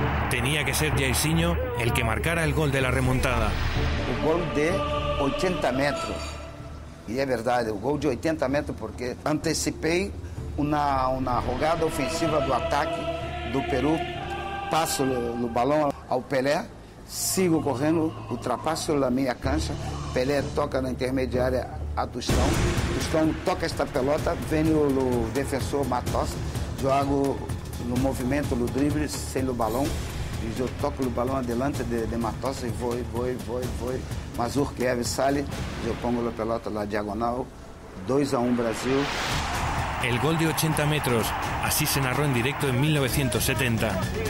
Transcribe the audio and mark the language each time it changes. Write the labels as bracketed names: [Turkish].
[Spanish] Tenía que ser Jairzinho el que marcara el gol de la remontada. [Portuguese] O gol de 80 metros. E é verdade, o gol de 80 metros porque antecipei uma jogada ofensiva do ataque do Peru. Passo o balão ao Pelé, sigo correndo, ultrapasso a meia cancha, Pelé toca na intermediária a Tostão, Tostão toca esta pelota, vem o defensor Matos, jogo no movimento, no drible, sem o balão, e eu toco o balão adelante de Matos e vou, mas o Kiev sai, eu pongo a pelota na diagonal, 2-1 Brasil. [Spanish] El gol de 80 metros, así se narró en directo en 1970.